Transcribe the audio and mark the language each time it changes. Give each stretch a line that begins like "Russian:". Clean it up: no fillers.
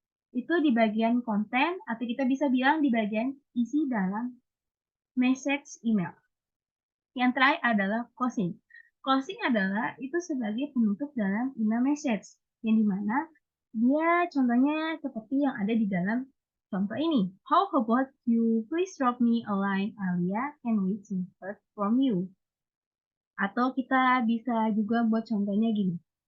Indonesian: Itu di bagian konten atau kita bisa bilang di bagian isi dalam message email. Yang terakhir adalah closing. Closing adalah itu sebagai penutup dalam email message, yang dimana dia contohnya seperti yang ada di dalam contoh ini.
English: How about you please drop me a line, Alia, can wait to hear from you.
Indonesian: Atau kita bisa juga buat contohnya gini.